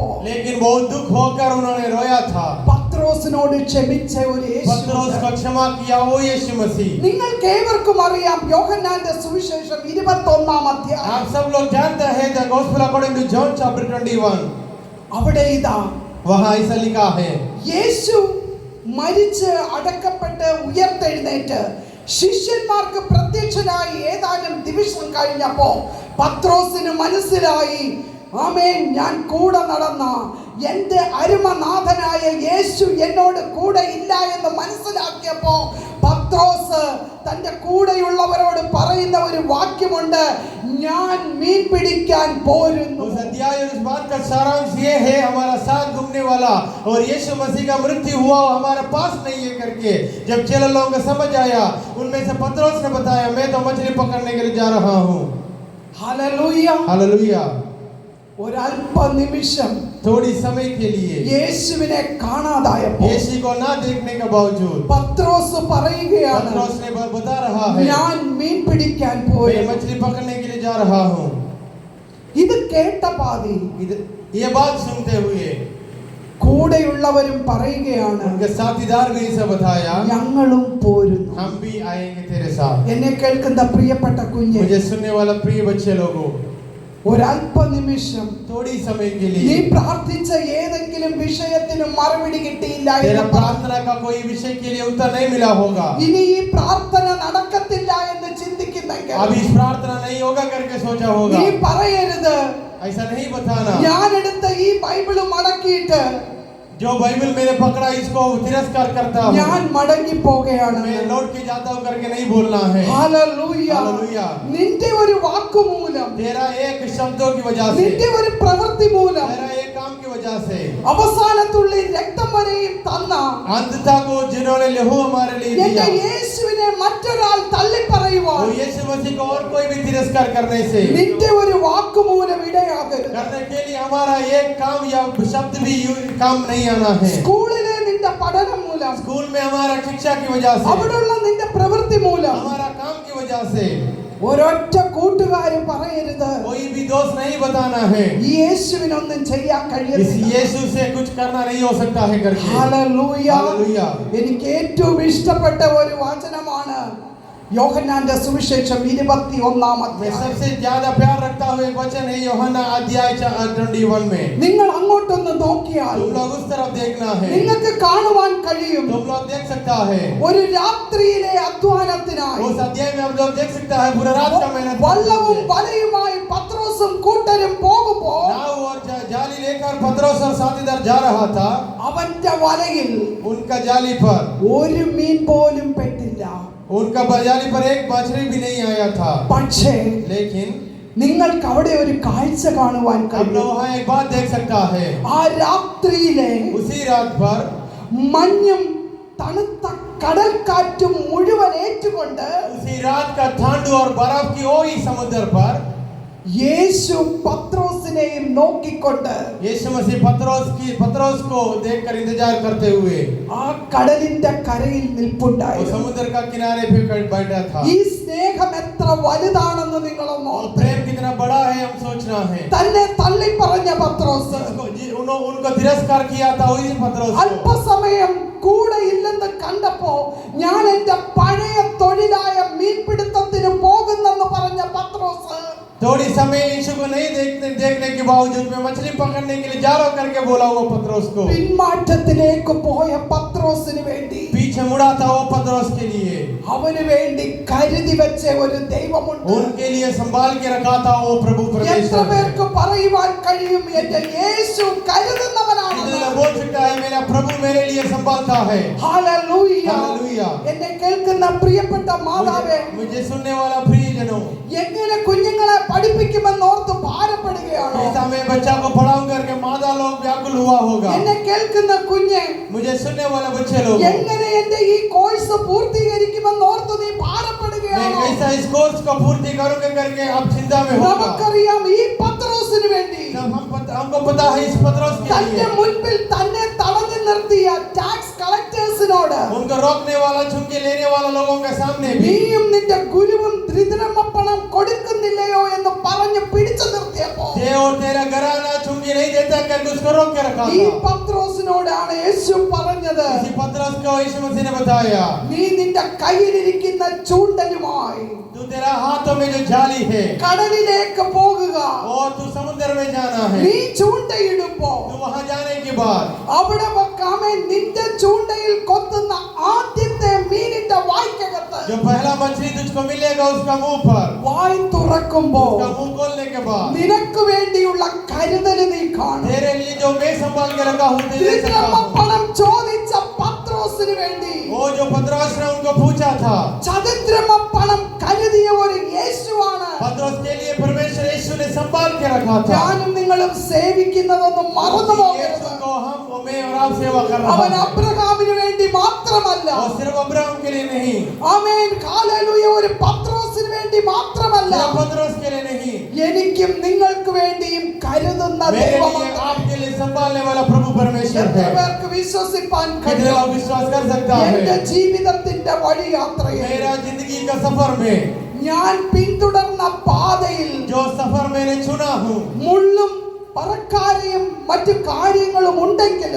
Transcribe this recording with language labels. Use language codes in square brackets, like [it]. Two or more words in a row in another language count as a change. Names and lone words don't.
[hi] लेकिन बहुत दुख होकर उन्होंने रोया था। [ml] പത്രോസിനോട് ക്ഷമിച്ച ഒരു [hi] पतरस [ml] യേശു. [hi] को क्षमा किया वो यीशु मसीह। [ml] നിങ്ങൾക്ക് ഏവർക്കും അറിയാം, യോഹന്നാന്റെ സുവിശേഷം 21 അധ്യായം. [hi] आप सब लोग जानते हैं [en] The Gospel According to John chapter 21, [ml] അവിടെ ഇതാ [hi] वहाँ ऐसा लिखा है, [ml] യേശു മരിച്ച് അടക്കപ്പെട്ട് ഉയർത്തെഴുന്നേറ്റ് ശിഷ്യന്മാർക്ക് പ്രത്യക്ഷനായി ഏതാനും ദിവസം കഴിഞ്ഞപ്പോ പത്രോസിന് മനസ്സിലായി, ആമേൻ, ഞാൻ കൂടെ നടന്ന എൻ്റെ അരുമനാഥനായ യേശു എന്നോട് കൂടെ ഇല്ല എന്ന് മനസ്സിലാക്കിയപ്പോ പത്രോസ് തൻ്റെ കൂടെയുള്ളവരോട് പറയുന്ന ഒരു വാക്യമുണ്ട്, ഞാൻ മീൻ പിടിക്കാൻ പോരുന്നു. [hi] उस अध्याय और उस बात का सारांश ये है, हमारा साथ घूमने वाला और यीशु मसीह का मृत्यु हुआ वो हमारे पास नहीं है करके जब चेले लोगों को समझ आया, उनमें से पतरस ने बताया, मैं तो मछली पकड़ने के लिए जा रहा हूँ। [ml] ഹല്ലേലൂയ. [hi] हालेलुया। [ml] ഒരല്പ നിമിഷം [hi] थोड़ी समय के लिए [ml] യേശുവിനെ കാണാതായപ്പോൾ [hi] यीशु को ना देखने के बावजूद [ml] പത്രോസ് പറയുകയാണ്, [hi] पतरस ने बता रहा है, [ml] ഞാൻ മീൻ പിടിക്കാൻ [hi] मैं [ml] പോയി. [hi] मछली पकड़ने के लिए जा रहा हूँ। [ml] ഇത് കേട്ട പാതി [hi] ഇത് ये बात सुनते हुए [ml] കൂടെയുള്ളവരും പറയുകയാണ്, [hi] उनके साथीदार भी इसे बताया, [ml] ഞങ്ങളും പോരുന്നു. [hi] हम भी आएंगे तेरे साथ. [ml] എന്നെ കേൾക്കുന്ന പ്രിയപ്പെട്ട കുഞ്ഞെ, [hi] मुझे सुनने वाला प्रिय बच्चे लोगों, [ml] ഒരല്പനിമിഷം [hi] थोड़ी समय के [ml] നീ [hi] लिए [ml] പ്രാർത്ഥിച്ച ഏതെങ്കിലും വിഷയത്തിന് മറുപടി കിട്ടിയില്ല [hi] तेरा [ml] എന്ന് പറഞ്ഞു. [hi] प्रार्थना का कोई विषय के लिए उत्तर नहीं मिला होगा. [ml] ഇനി ഈ പ്രാർത്ഥന നടക്കത്തില്ല എന്ന് ചിന്തിക്കുന്നെങ്കിൽ [hi] अभी इस प्रार्थना नहीं होगा करके सोचा होगा. [ml] നീ പറയരുത്, [hi] ऐसा नहीं बताना. [ml] ഞാൻ എടുത്ത ഈ ബൈബിള് മടക്കിയിട്ട് [hi] जो बाइबल मैंने पकड़ा इसको तिरस्कार करता हूँ, [ml] ഞാൻ മടങ്ങി പോവുകയാണ്. [hi] मैं लौट के जाता हूँ करके नहीं बोलना है. [ml] ഹല്ലേലൂയ. [hi] हालेलुया. [ml] നിന്റെ ഒരു വാക്കുമൂലം, [hi] तेरा एक शब्दों की वजह से, [ml] നിന്റെ ഒരു പ്രവൃത്തി മൂലം [hi] तेरा एक काम की वजह से, [ml] അവസാനത്തുള്ളിൽ രക്തം വരെയും തന്ന [hi] अंतता को जिन्होंने लहू हमारे लिए [ml] എന്റെ [hi] दिया, [ml] യേശുവിനെ മറ്റൊരാൾ തള്ളി പറയുവാൻ [hi] और यीशु मसीह को और कोई भी तिरस्कार करने से, [ml] നിന്റെ ഒരു വാക്കുമൂലം ഇടയാകരുത്. [hi] करने के लिए हमारा एक काम या शब्द भी काम नहीं आना है. [ml] സ്കൂളിലെ നിന്റെ പഠനം മൂലം, [hi] स्कूल में हमारा शिक्षा की वजह से, [ml] അവിടെയുള്ള നിന്റെ പ്രവൃത്തി മൂലം [hi] हमारा काम की वजह से, [ml] ഒരൊറ്റ കൂട്ടുകാരും പറയരുത്, [hi] कोई भी दोस्त नहीं बताना है [ml] ഈ യേശുവിനൊന്നും ചെയ്യാൻ [hi] इस [ml] കഴിയത്തില്ല. [hi] यीशु से कुछ करना नहीं हो सकता है करके. [ml] ഹല്ലേലൂയ. [hi] हालेलुया. [ml] എനിക്ക് ഏറ്റവും ഇഷ്ടപ്പെട്ട ഒരു വചനമാണ് യോഹന്നാന്റെ സുവിശേഷം 21-ാം [hi] मैं [ml] അധ്യായം. [hi] सबसे ज्यादा प्यार रखता हूँ एक वचन है यूहन्ना अध्याय 21 में. [ml] നിങ്ങൾ അങ്ങോട്ടൊന്ന് നോക്കിയാൽ [hi] तुम लोग उस तरफ देखना है, [ml] നിങ്ങൾക്ക് കാണുവാൻ കഴിയും, [hi] तुम लोग देख सकता है [ml] ഒരു രാത്രിയിലെ അധ്വാനത്തിനായി [hi] उस अध्याय में आप लोग देख सकता है पूरा रात का मेहनत [ml] വള്ളവും വലയുമായി പത്രോസും കൂട്ടരും പോകുമ്പോൾ [hi] नाव और जाली लेकर पतरस और साथीदार जा रहा था. [ml] അവന്റെ വലയിൽ [hi] उनका जाली पर [ml] ഒരു മീൻ പോലും പെട്ടില്ല. [hi] उनका जाली पर एक मछली भी नहीं आया था. [ml] പക്ഷേ [hi] लेकिन [ml] നിങ്ങൾക്ക് അവിടെ ഒരു കാഴ്ച കാണുവാൻ [hi] हम [ml] കഴിയും. [hi] लोग वहाँ एक बात देख सकता है, [ml] ആ രാത്രിയിലെ [hi] उसी रात पर [ml] മഞ്ഞും തണുത്ത കടൽക്കാറ്റും മുഴുവൻ ഏറ്റുകൊണ്ട് [hi] उसी रात का ठंड और बर्फ की ओई समुद्र पर [ml] യേശു പത്രോസിനെയും നോക്കിക്കൊണ്ട് [hi] यीशु मसीह पतरस को देखकर इंतजार करते हुए [ml] ആ കടലിന്റെ കരയിൽ [hi] वो [ml] നിൽപ്പുണ്ടായിരുന്നു. [hi] समुद्र का किनारे पे बैठा था. [ml] ഈ സ്നേഹം എത്ര വലുതാണെന്ന് നിങ്ങളൊന്ന് [hi] और [ml] ഓർത്തേ. [hi] प्रेम कितना बड़ा है हम सोचना है. [ml] തന്നെ തള്ളി പറഞ്ഞ പത്രോസ് [hi] उनको तिरस्कार किया था वही पतरस को. [ml] അല്പസമയം കൂടെ ഇല്ലെന്ന് കണ്ടപ്പോ ഞാൻ എന്റെ പഴയ തൊഴിലായ മീൻപിടുത്തത്തിന് പോകുന്നെന്ന് പറഞ്ഞ പത്രോസ് [hi] थोड़ी समय यीशु को नहीं देखने के बावजूद मैं मछली पकड़ने के लिए जा रहा हूं करके बोला वो पतरस को. [ml] പിന്മാറ്റത്തിലേക്ക് പോയ പത്രോസിന് വേണ്ടി, [hi] पीछे मुड़ा था वो पतरस के लिए, [ml] അവന് വേണ്ടി കരുതി വെച്ച ഒരു ദൈവമുണ്ട്. [hi] उनके लिए संभाल के रखा था वो प्रभु [ml] എത്ര [hi] परमेश्वर. [ml] പേർക്ക് പറയുവാൻ കഴിയും എന്റെ യേശു കരുതുന്നവനാണ്? [hi] कितना बोल सकता है मेरा प्रभु मेरे लिए संभालता है. [ml] ഹല്ലേലൂയ. [hi] हालेलुया. [ml] എന്നെ കേൾക്കുന്ന പ്രിയപ്പെട്ട മാതാവേ, [hi] मुझे सुनने वाला प्रियजनों, [ml] എങ്ങനെ കുഞ്ഞുങ്ങളെ പഠിപ്പിക്കുമെന്ന് ഓർത്ത് ഭാരപ്പെടുകയാണോ? [hi] ऐसा मैं बच्चा को पढ़ाऊं करके माता लोग व्याकुल हुआ होगा. [ml] എന്നെ കേൾക്കുന്ന കുഞ്ഞെ, [hi] मुझे सुनने वाला बच्चे लोग, [ml] എങ്ങനെ എന്റെ ഈ കോഴ്സ് പൂർത്തീകരിക്കുമെന്ന് ഓർത്ത് നീ [hi] मैं [ml] ഭാരപ്പെടുകയാണോ? [hi] कैसा इस कोर्स को पूर्ति करूंगा करके आप चिंता में होगा. [ml] നമുക്കറിയാം ഈ പത്രോസിന് വേണ്ടി [hi] हमको पता है इस पतरस के [ml] തന്റെ [hi] लिए [ml] മുൻപിൽ തന്നെ തടഞ്ഞു നിർത്തിയ [en] tax collectors-നോട് [hi] उनको रोकने वाला चुंगी लेने वाला लोगों के सामने भी [ml] നീയും നിന്റെ ഗുരുവും ത്രിദിനമപ്പണം കൊടുക്കുന്നില്ലയോ എന്ന് പറഞ്ഞു പിടിച്ചു നിർത്തിയപ്പോ [hi] ये और तेरा घराना चुंगी नहीं देता करके उसको रोक के रखा [ml] ഈ [hi] था. [ml] പത്രോസിനോടാണ് യേശു പറഞ്ഞത്, [hi] इसी पतरस को यीशु मसीह ने बताया, [ml] നീ നിന്റെ കയ്യിലിരിക്കുന്ന ചൂണ്ടലുമായി [hi] तू तेरा हाथों में जो जाली है [ml] കടലിലേക്ക് പോകുക. [hi] और तू समुद्र में जाना है. [ml] നീ ചൂണ്ടയിടുമ്പോ [hi] तू वहां जाने के बाद [ml] അവിടെ വെക്കാമേ നിന്റെ ചൂണ്ടയിൽ കൊത്തുന്ന ആദ്യത്തെ മീനിന്റെ വായ്ക്കകത്ത് [hi] जो पहला मछली तुझको मिलेगा उसका मुंह पर, [ml] വായ് തുറക്കുമ്പോ [hi] उसका मुंह खोलने के बाद [ml] നിനക്ക് വേണ്ടിയുള്ള കരുതൽ നീ കാണും. [hi] तेरे लिए जो मैं संभाल के रखा हूं तेरे से [ml] ത്രിദിനമപ്പണം ചോദിച്ച പത്രോസിന് വേണ്ടി [hi] वो जो पतरस ने उनको पूछा था, [ml] ചതുദ്രമപ്പണം കരുതിയ ഒരു യേശുവാണ് [hi] पतरस के लिए परमेश्वर यीशु ने संभाल के रखा था. [ml] ഞാനും നിങ്ങളും സേവിക്കുന്നതൊന്നും മറന്നു പോകരുത്. [hi] यीशु को हम और मैं और आप सेवा कर रहा [ml] അവൻ [hi] है. [ml] അബ്രഹാമിന് വേണ്ടി മാത്രമല്ല, [hi] और सिर्फ अब्राहम के लिए नहीं, [ml] ആമേൻ ഹല്ലേലൂയ, ഒരു പത്രോസിന് വേണ്ടി മാത്രമല്ല, [hi] सिर्फ पतरस के लिए नहीं, [ml] എനിക്കും നിങ്ങൾക്ക് വേണ്ടിയും കരുതുന്ന [hi] मेरे लिए [ml] ദൈവമുണ്ട്. [hi] आपके लिए संभालने वाला प्रभु परमेश्वर [ml] എത്ര [hi] है. [ml] പേർക്ക് വിശ്വസിപ്പാൻ [hi] कितने [ml] കഴിയും? [hi] लोग विश्वास कर सकता [ml] എന്റെ [hi] है? [ml] ജീവിതത്തിന്റെ വഴിയാത്രയിൽ [hi] मेरा जिंदगी का सफर में [ml] ഞാൻ പിന്തുടർന്ന പാതയിൽ [hi] जो सफर मैंने चुना हूँ, [ml] മുള്ളും പറക്കാരെയും മറ്റു കാര്യങ്ങളും ഉണ്ടെങ്കിലും